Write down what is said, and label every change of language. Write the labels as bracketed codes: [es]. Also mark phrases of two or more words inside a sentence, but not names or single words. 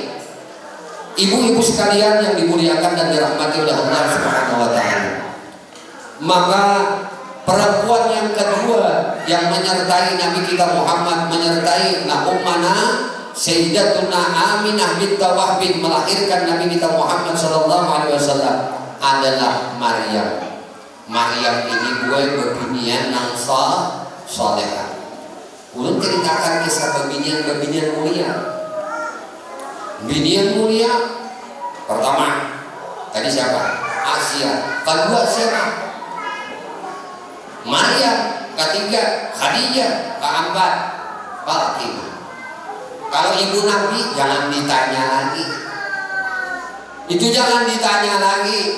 [id] Ibu-ibu sekalian yang dimuliakan dan dirahmati oleh Allah [ar] سبحانه وتعالى. [id] Maka perempuan yang kedua yang menyertai Nabi kita Muhammad, menyertai ummana Sayyidatuna Aminah bint Wahb melahirkan Nabi kita Muhammad [ar] صلى الله عليه وسلم [id] adalah Maryam. [bjn] Maryam ini gue bebinian nang salehah. Ulun ceritakan kisah bebinian mulia. Binian mulia pertama tadi siapa? [id] Asia. Kedua siapa? Maryam. Ketiga Khadijah. Keempat Fatimah. Kalau ibu Nabi jangan ditanya lagi. Itu jangan ditanya lagi.